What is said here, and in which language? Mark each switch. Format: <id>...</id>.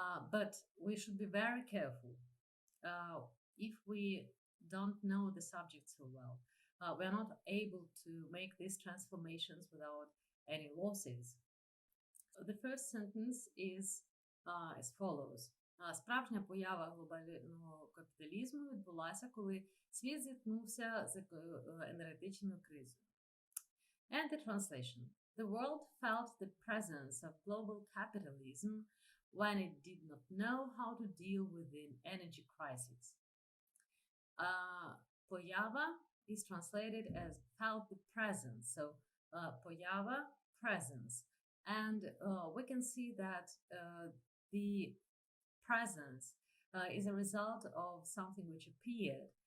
<en>But we should be very careful. If we don't know the subject so well, we are not able to make these transformations without any losses. The first sentence is as follows.</en> <uk>Справжня поява глобального капіталізму відбулася, коли світ зіткнувся з енергетичною кризою.</uk> <en>And the translation. The world felt the presence of global capitalism when it did not know how to deal with the energy crisis. Поява is translated as felt the presence. So поява, presence. And we can see that the presence is a result of something which appeared.</en>